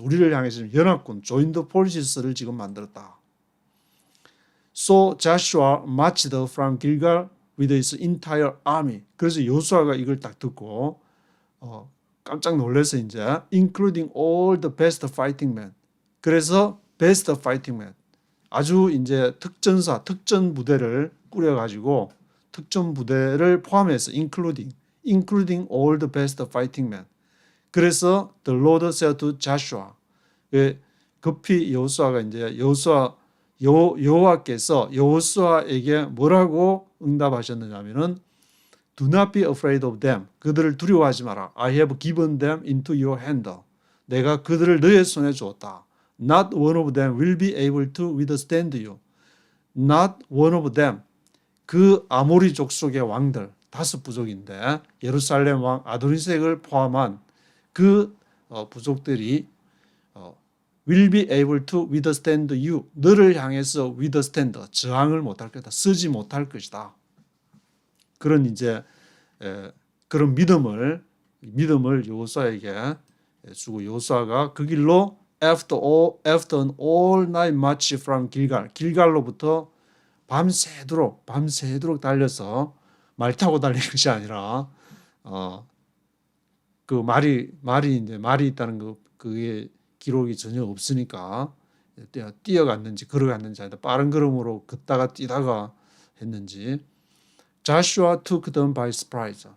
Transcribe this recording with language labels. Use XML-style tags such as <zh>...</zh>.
<ko>우리를 향해서 연합군</ko> <en>join the forces를</en> <ko>지금 만들었다.</ko> <en>So Joshua marched from Gilgal with his entire army.</en> <ko>그래서 여호수아가 이걸 딱 듣고 깜짝 놀라서 이제</ko> <en>including all the best fighting men.</en> <ko>그래서</ko> <en>best fighting men.</en> <ko>아주 이제 특전사, 특전 부대를 꾸려가지고 특전 부대를 포함해서</ko> <en>including all the best fighting men.</en> <ko>그래서</ko> <en>the Lord said to Joshua.</en> <ko>급히 여호수아가 이제 여호와께서 여호수아에게 뭐라고 응답하셨느냐면은</ko> <en>Do not be afraid of them.</en> <ko>그들을 두려워하지 마라.</ko> <en>I have given them into your hand.</en> <ko>내가 그들을 너의 손에 주었다.</ko> <en>Not one of them will be able to withstand you. Not one of them.</en> <ko>그 아모리 족속의 왕들 5부족인데 예루살렘 왕 아도니색을 포함한 그 부족들이</ko> <en>will be able to withstand you.</en> <ko>너를 향해서 withstand, 저항을 못할 것이다. 쓰지 못할 것이다. 그런 이제 그런 믿음을 여호수아에게 주고 여호수아가 그 길로</ko> <en>after an all night march from</en> <ko>길갈로부터 밤새도록 달려서 말 타고 달린 것이 아니라 그 말이 있다는 그게 기록이 전혀 없으니까 뛰어갔는지 걸어갔는지 아니다. 빠른 걸음으로 걷다가 뛰다가 했는지.</ko> <en>Joshua took them by surprise.</en>